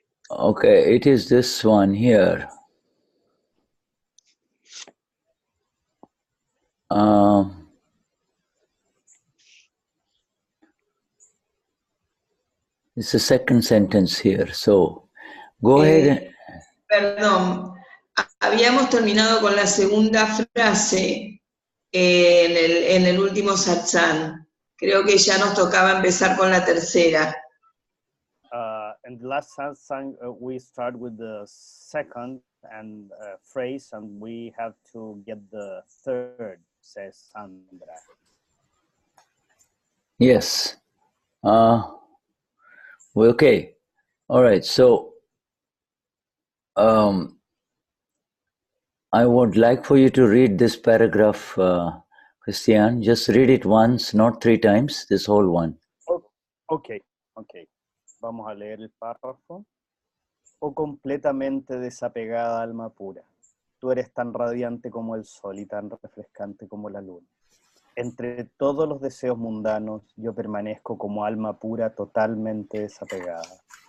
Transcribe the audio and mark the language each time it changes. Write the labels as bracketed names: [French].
[English] Okay, it is this one here. It's the second sentence here. So, go ahead. [Spanish] Perdón, habíamos terminado con la segunda frase en el último satsang. Creo que ya nos tocaba empezar con la tercera. [English] In the last satsang, we start with the second phrase, and we have to get the third, says Sandra. Yes. Okay. All right. So, I would like for you to read this paragraph, Cristian. Just read it once, not 3 times, this whole one. [Spanish] Okay. Vamos a leer el párrafo. Oh completamente desapegada alma pura, tú eres tan radiante como el sol y tan refrescante como la luna. Entre todos los deseos mundanos, yo permanezco como alma pura totalmente desapegada.